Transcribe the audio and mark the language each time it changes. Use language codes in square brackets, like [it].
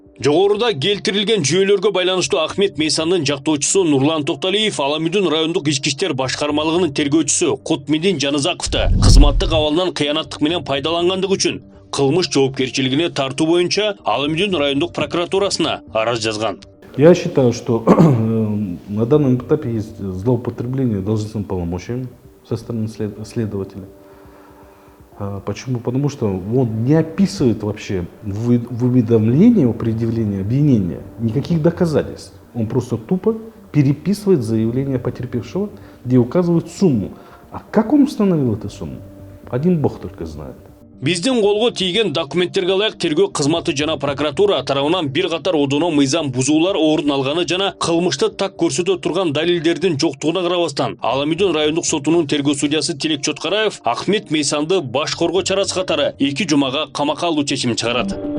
[ky] Жогоруда келтирилген жүйөлөргө байланыштуу Ахмет Мейсандын жактоочусу Нурлан Токталиев Аламүдүн райондук ички иштер башкармалыгынын тергөөчүсү Кутмидин Жаназаковду кызматтык абалынан кыянаттык менен пайдалангандыгы үчүн кылмыш жоопкерчилигине тартуу боюнча Аламүдүн райондук прокуратурасына арыз жазган. [ru] Я считаю, что на данном этапе есть злоупотребление должностными полномочиями со стороны следователя. Почему? Потому что он не описывает вообще в уведомлении о предъявлении обвинения никаких доказательств. Он просто тупо переписывает заявление потерпевшего, где указывает сумму. А как он установил эту сумму? Один Бог только знает. [ky] Биздин колго тийген документтерге ылайык тергөө кызматы жана прокуратура тарабынан бир катар одоно мыйзам бузуулар орун алганы жана кылмышты так көрсөтө турган далилдердин жоктугуна карабастан Аламүдүн райондук сотунун тергөө судьясы Тилек Чоткараев Ахмет Мейсанды баш коргоо чарасы катары 2 жумага камакка алуу чечимин чыгарат.